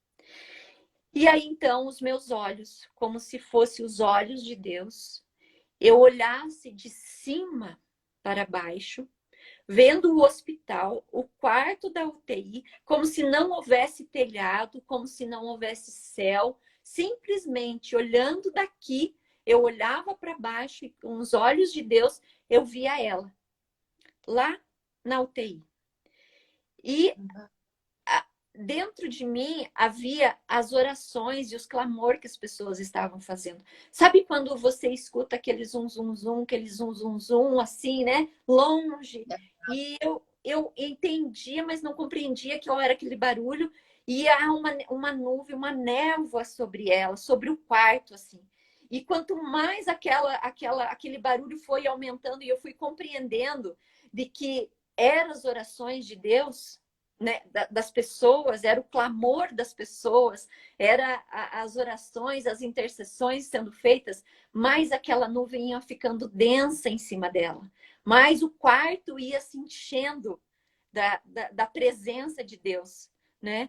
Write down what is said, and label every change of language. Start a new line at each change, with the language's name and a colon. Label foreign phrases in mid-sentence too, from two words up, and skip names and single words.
Portuguese: E aí então os meus olhos, como se fossem os olhos de Deus, eu olhasse de cima para baixo, vendo o hospital, o quarto da UTI, como se não houvesse telhado, como se não houvesse céu, simplesmente olhando daqui, eu olhava para baixo e com os olhos de Deus eu via ela, lá na UTI. E dentro de mim havia as orações e os clamores que as pessoas estavam fazendo. Sabe quando você escuta aquele zum, zum, zum, aquele zum, zum, zum, assim, né? Longe. E eu entendia, mas não compreendia que era aquele barulho. E há uma nuvem, uma névoa sobre ela, sobre o quarto, assim. E quanto mais aquele barulho foi aumentando e eu fui compreendendo de que eram as orações de Deus, né, das pessoas, era o clamor das pessoas, era as orações, as intercessões sendo feitas, mais aquela nuvem ia ficando densa em cima dela, mais o quarto ia se enchendo da presença de Deus, né?